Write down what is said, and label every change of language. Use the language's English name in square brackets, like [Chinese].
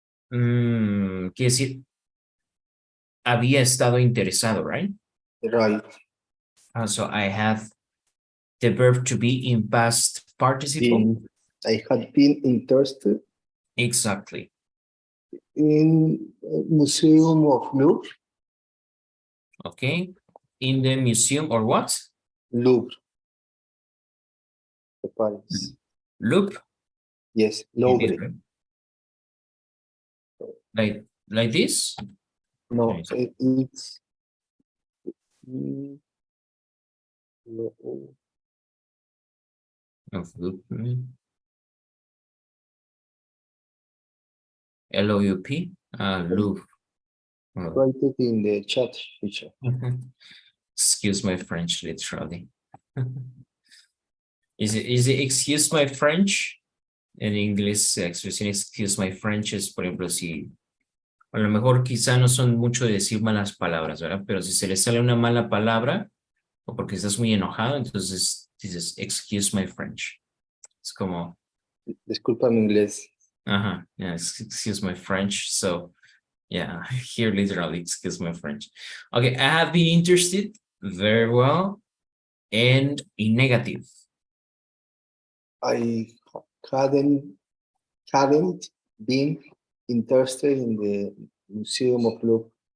[Spanish] Quiere decir, había estado interesado, right? [English] Right. So I have the verb to be in past participle. I had been interested Exactly. in Museum of Louvre. Okay. In the museum or what? Louvre. The Paris. Loop. Yes, It is, Louvre. right? Like this? No, Yes. it's no, Of loop. L-O-U-P. Loop. Oh. write it in the chat feature. Excuse my French, literally. Is it excuse my French? [Spanish] En inglés, la expresión [English] excuse my French [Spanish] es, por ejemplo, si a lo mejor quizá no son mucho de decir malas palabras, ¿verdad? Pero si se le sale una mala palabra o porque estás muy enojado, entonces dices [English] excuse my French. [Spanish] Es como, Disculpa mi inglés. [English] yeah, excuse my French. So, yeah, here literally, excuse my French. Okay, I have been interested. Very well. And in negative. I hadn't been interested in the Museum of Louvre.